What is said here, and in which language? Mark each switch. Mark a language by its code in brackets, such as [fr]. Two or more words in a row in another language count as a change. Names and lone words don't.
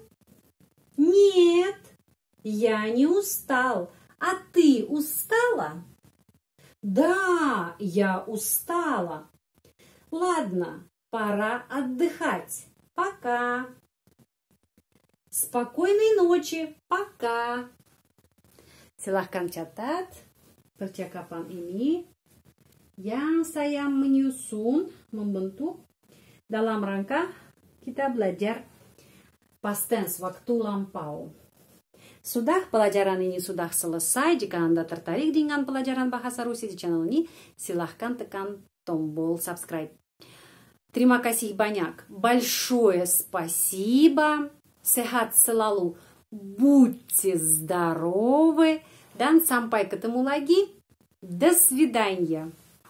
[ru] Нет, я не устал. А ты устала? Да, я устала. Ладно, пора отдыхать. Пока. Spokojной nочи. Пока. [id] Silahkan catat percakapan ini yang saya menyusun, membentuk dalam rangka kita belajar past tense, waktu lampau. Sudah, pelajaran ini sudah selesai. Jika Anda tertarik dengan pelajaran bahasa Rusia di channel ini, silahkan tekan tombol subscribe. Terima kasih banyak. [ru] Большое спасибо. [id] Sehat selalu. [ru] Будьте здоровы. [id] Dan sampai ketemu lagi. [ru] До свидания.